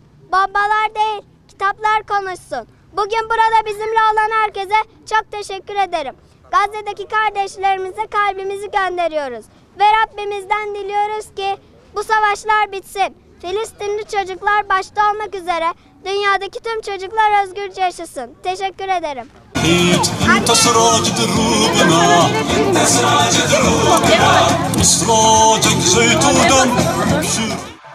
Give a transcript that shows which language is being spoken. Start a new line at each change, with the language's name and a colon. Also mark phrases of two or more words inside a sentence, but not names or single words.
Turkish: Bombalar değil, kitaplar konuşsun. Bugün burada bizimle olan herkese çok teşekkür ederim. Gazze'deki kardeşlerimize kalbimizi gönderiyoruz. Ve Rabbimizden diliyoruz ki bu savaşlar bitsin. Filistinli çocuklar başta olmak üzere dünyadaki tüm çocuklar özgürce yaşasın. Teşekkür ederim.
Arabic: انت سراج دروبنا انت سراج دروبنا سراجك زيتونا